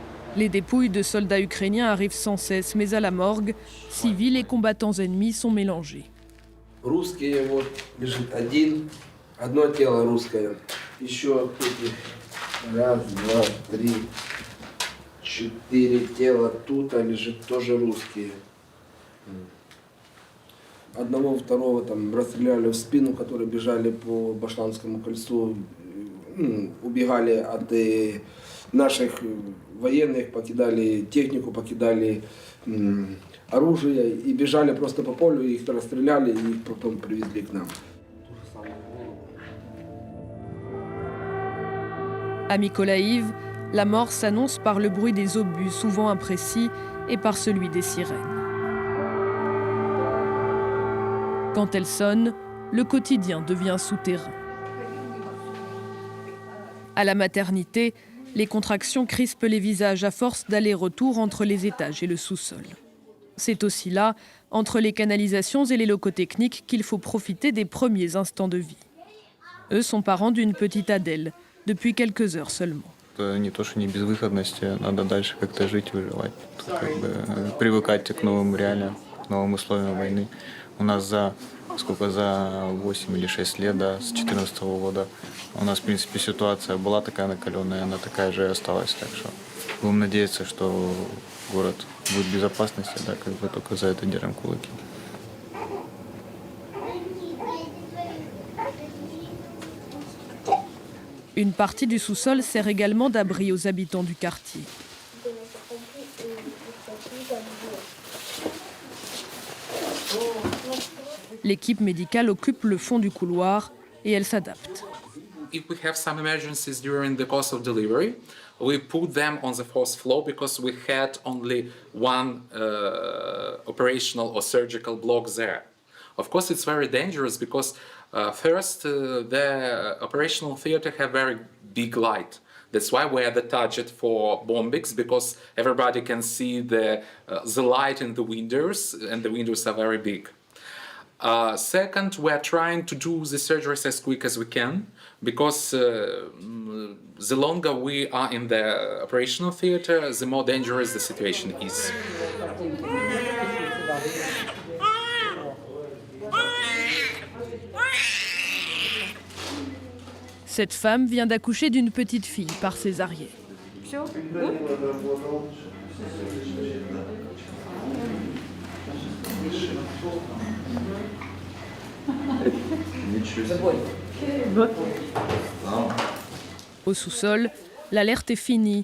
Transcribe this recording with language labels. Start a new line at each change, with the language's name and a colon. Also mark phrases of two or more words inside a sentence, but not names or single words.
French: Les dépouilles de soldats ukrainiens arrivent sans cesse, mais à la morgue, civils et combattants ennemis sont mélangés.
Russian: Русские вот лежит один, одно тело русское. Еще эти раз, два, три, четыре тела тут лежит тоже русские. Одного, второго там расстреляли в спину, которые бежали по Башланскому кольцу, убегали от наших военных, покидали технику, покидали оружие и бежали просто по полю, их расстреляли и их потом привезли к нам.
French: À Mykolaïv, la mort s'annonce par le bruit des obus, souvent imprécis, et par celui des sirènes. Quand elles sonnent, le quotidien devient souterrain. À la maternité, les contractions crispent les visages à force d'aller-retour entre les étages et le sous-sol. C'est aussi là, entre les canalisations et les locaux techniques, qu'il faut profiter des premiers instants de vie. Eux sont parents d'une petite Adèle, depuis quelques heures seulement.
Russian: Не то, что не безвыходности, надо дальше как-то жить, выживать, привыкать к новым реалиям, к новым условиям войны. У нас за 8 или 6 лет, да, с 2014 года, у нас, в принципе, ситуация была такая накаленная, она такая же и осталась. Так что будем надеяться, что город будет в безопасности, да, как бы только за это держим кулаки.
French: Une partie du sous-sol sert également d'abri aux habitants du quartier. L'équipe médicale occupe le fond du couloir et elle s'adapte.
English: If we have some emergencies during the course of delivery, we put them on the fourth floor because we had only one operational or surgical block there. Of course, it's very dangerous because first, the operational theater have very big light. That's why we are the target for bombings, because everybody can see the light in the windows, and the windows are very big. Second, we are trying to do the surgeries as quick as we can, because the longer we are in the operational theater, the more dangerous the situation is.
French: Cette femme vient d'accoucher d'une petite fille par césarienne. Au sous-sol, l'alerte est finie.